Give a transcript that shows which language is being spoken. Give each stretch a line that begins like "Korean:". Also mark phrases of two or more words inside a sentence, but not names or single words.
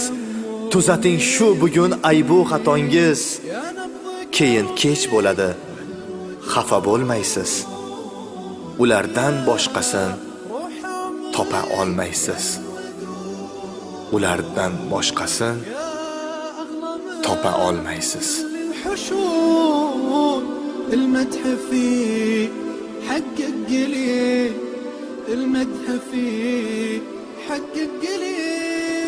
Uzbek: Tuzating shu bugun aybu xatongiz, keyin kech bo'ladi, xafa bo'lmaysiz. Ulardan boshqasin topa olmaysiz. Ulardan boshqasin topa olmaysiz.
Arabic: المدح فيه حقق قليل، المدح فيه حقق قليل.